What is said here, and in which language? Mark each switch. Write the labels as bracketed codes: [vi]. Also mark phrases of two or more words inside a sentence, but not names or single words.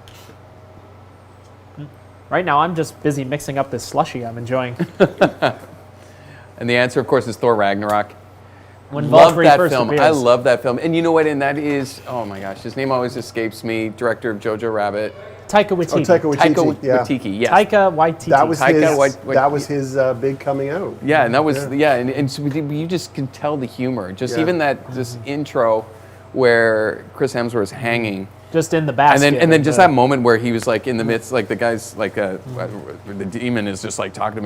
[en] Right now, I'm just busy mixing up this slushy I'm enjoying. And the answer, of course, is Thor Ragnarok. When Love Valkyrie that first film. appears. I love that film. And you know what? And that is, oh my gosh, his name always escapes me. Director of Jojo Rabbit. Taika Waititi. Oh, Taika Waititi. Taika yeah. Waititi, yes. Taika Waititi. That was Taika his. Wait- That was his big coming out. Yeah, and that was and so you just can tell the humor. Just Yeah. even that this intro where Chris Hemsworth's hanging, just in the basket. and then just that moment where he was like in the midst, like the guy's like the demon is just like talking to me.